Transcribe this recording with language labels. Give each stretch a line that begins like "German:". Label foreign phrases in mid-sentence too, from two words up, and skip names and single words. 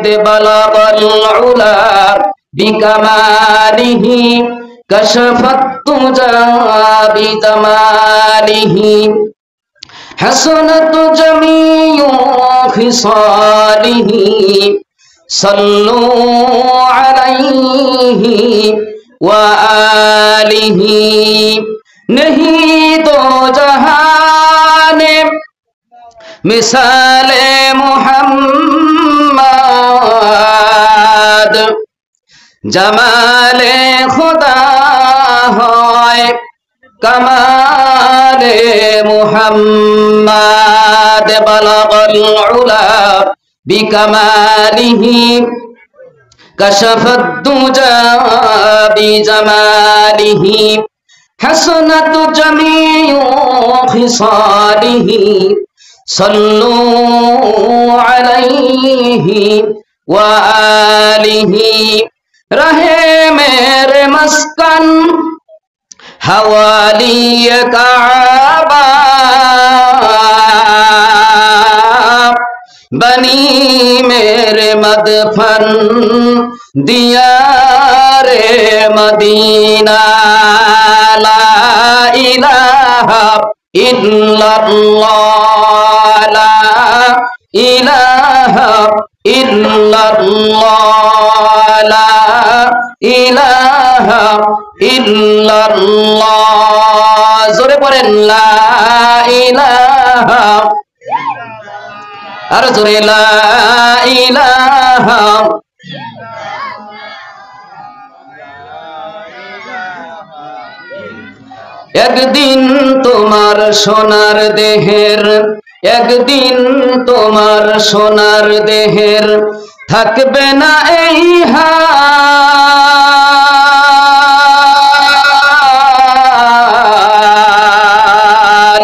Arabic: بلغ العلى بكماله كشف الدجى بجماله حسنت جميع خصاله صلوا عليه وآله.
Urdu: نہیں تو جہانے مثالے محمد جمالے خدا ہوئے کمالے
Arabic: محمد بلغ العلى بكماله كشف الدجى بجماله حسنت جميع خصاله صلوا عليه وآله.
Urdu: رہے میرے مسکن حوالی کعبہ بنی میرے مدفن دیارے مدینہ.
Arabic: لا إله إلا الله لا إله إلا الله لا إله إلا الله.
Bangla: জোরে পড়েন
Arabic: لا إله
Bangla: আর জোরে
Arabic: لا إله.
Bangla: একদিন তোমার সোনার দেহের একদিন তোমার সোনার দেহের থাকবে না এই হাল।